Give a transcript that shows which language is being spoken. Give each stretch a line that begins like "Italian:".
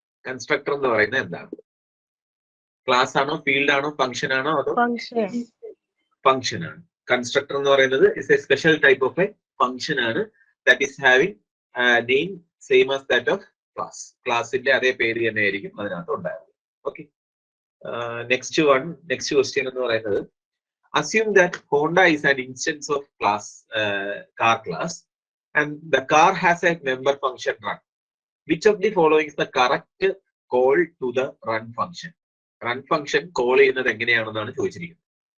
Malayalam: Constructor എന്ന് പറയുന്നത് എന്താണ്? ക്ലാസ് ആണോ, ഫീൽഡ് ആണോ, ഫംഗ്ഷൻ ആണോ, അതോ ഫംഗ്ഷൻ ആണ്? കൺസ്ട്രക്ടർ എന്ന് പറയുന്നത്
English: is a special type of a function
Malayalam: ആണ്.
English: That is having name same as that of class.
Malayalam: ക്ലാസിന്റെ അതേ പേര് തന്നെ ആയിരിക്കും അതിനകത്ത് ഉണ്ടാകുന്നത്.
English: okay, next question
Malayalam: എന്ന് പറയുന്നത്,
English: assume that Honda is an instance of car class and the car has a member function run. Which of the following is the correct call to the run function? Run function call
Malayalam: ചെയ്യുന്നത് എങ്ങനെയാണെന്നാണ് ചോദിച്ചിരിക്കുന്നത്.